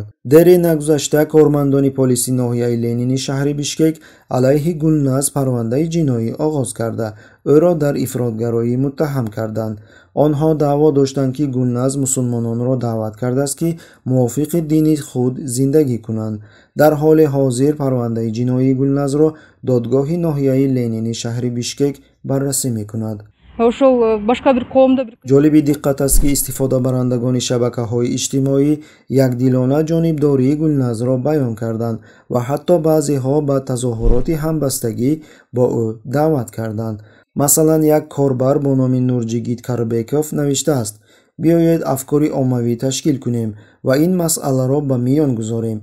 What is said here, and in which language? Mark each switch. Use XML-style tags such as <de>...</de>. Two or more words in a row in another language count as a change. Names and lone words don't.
<tg>дери нагузашта кормандони полиси ноҳияи Ленини шаҳри Бишкек алайҳи Гулназ парвандаи ҷиноӣ оғоз карда ӯро дар ифротгароӣ муттаҳам карданд. онҳо даъво доштанд ки Гулназ мусулмононро даъват кардааст ки мувофиқи дини худ зиндагӣ кунанд. дар ҳоли ҳозир парвандаи ҷиноии Гулназро додгоҳи ноҳияи Ленини шаҳри Бишкек баррасӣ мекунад.</tg> <ky>Ошол башка бир қавмда</ky> <tg>ҷолиби диққат аст ки истифодабарандагони шабакаҳои иҷтимоӣ якдилона ҷонибдории Гулназро баён карданд ва ҳатто баъзеҳо ба тазоҳуроти ҳамбастагӣ бо ӯ даъват карданд. масалан як корбар бо номи Нурҷигит Карбеков навиштааст: биёед афкори оммавӣ ташкил кунем ва ин масъаларо ба миён гузорем.</tg>